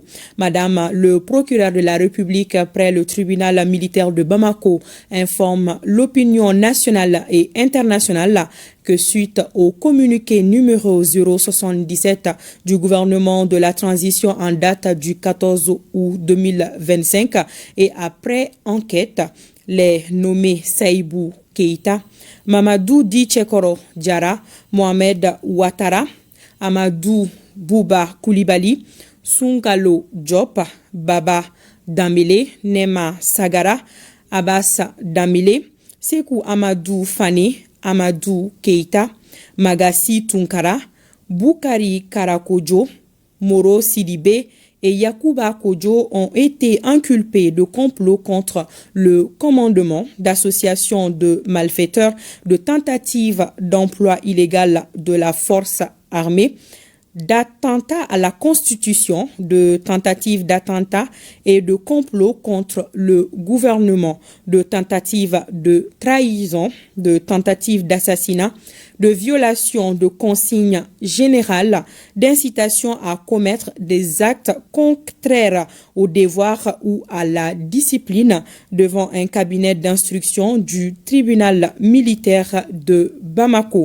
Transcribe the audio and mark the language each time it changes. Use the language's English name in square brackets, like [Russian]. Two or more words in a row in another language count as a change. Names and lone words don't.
[French] Madame le procureur de la République près le tribunal militaire de Bamako informe l'opinion nationale et internationale que suite au communiqué numéro 077 du gouvernement de la transition en date du 14 août 2025 et après enquête, les nommés Saïbou Keïta, Mamadou Di Tchekoro Diara, Mohamed Ouattara, Amadou Bouba Koulibaly, Sunkalo Diop, Baba Damile, Nema Sagara, Abbas Damile, Sekou Amadou Fane, Amadou Keïta, Magassi Tunkara, Boukari Karakojo, Moro Sidibé et Yakuba Kodjo ont été inculpés de complot contre le commandement, d'association de malfaiteurs, de tentative d'emploi illégal de la force armée, d'attentat à la Constitution, de tentative d'attentat et de complot contre le gouvernement, de tentative de trahison, de tentative d'assassinat, de violation de consignes générales, d'incitation à commettre des actes contraires au devoir ou à la discipline devant un cabinet d'instruction du tribunal militaire de Bamako.